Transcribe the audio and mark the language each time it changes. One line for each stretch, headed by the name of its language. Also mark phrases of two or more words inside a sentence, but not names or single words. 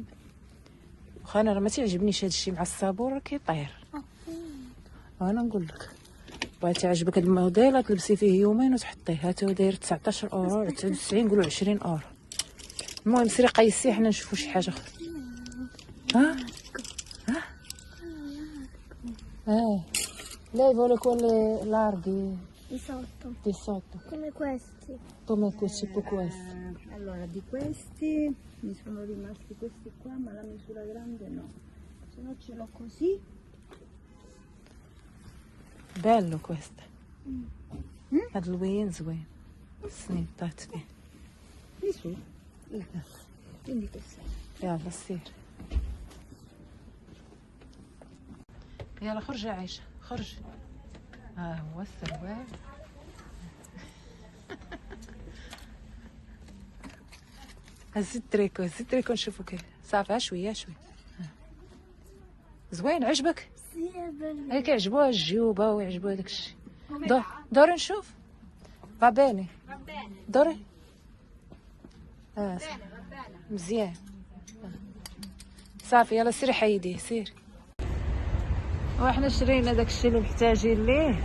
Arabic: واخا انا راه ما تيعجبنيش هذا الشيء مع الصابون، راه كيطير. وانا نقول لك بغيتي عجبك هذا الموديل تلبسي فيه يومين وتحطيه. هاتو داير 19 اورو 99، نقولوا 20 اورو. المهم سيري قيسيه حنا نشوفوا شي حاجه اخرى.
Italian: ها lei vuole quelle larghe di sotto Come questi. come tipo questi. Allora, di questi mi sono rimasti questi qua, ma la misura grande no. Se no ce l'ho così. bello questo.
Arabic: هاد الوين زوين، السنين طاحت فيه.
Italian: Di su. Quindi questo.
Arabic: يلا سير، يلا خرج يا عيشة خرج. ها هو السروال. هز التريكو نشوفو كيف. صافي شويه زوين. عجبك؟
Italian: Sì, è bello.
Arabic: هيك يعجبوها الجيوبه ويعجبوها داكشي. دوري نشوف.
Italian: va bene
Arabic: دوري. مزيان. صافي يلا سيري حيديه سير. وحنا شرينا داكشي اللي محتاجين ليه.